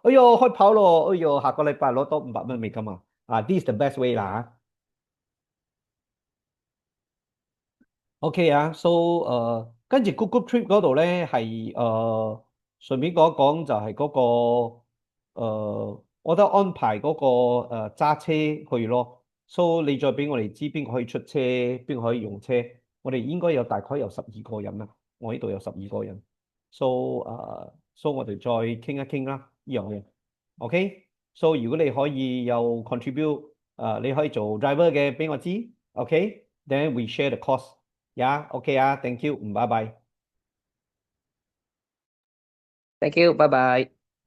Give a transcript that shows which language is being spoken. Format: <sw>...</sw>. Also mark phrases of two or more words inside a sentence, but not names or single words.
<yue>哎唷，開跑咯！哎唷，下個禮拜攞多500蚊美金啊 ！</yue> <en>this is the best way</en> <yue>啦。 OK 啊，so 跟住 Google Trip 嗰度咧係順便講一講就係嗰、個我覺得安排嗰、個揸車去咯，so 你再俾我哋知邊個可以出車，邊個可以用車，我哋應該有大概有12個人啦，我呢度有12個人 ，so so 我哋再傾一傾啦呢樣嘢，OK，so 如果你可以有 contribute，你可以做 driver 嘅俾我知 ，OK，</yue> <en>then we share the cost。</en> <yue>呀，OK 啊，</yue> <en>thank you，</en> <yue>拜拜。</yue> <en>Thank you，拜拜。</en>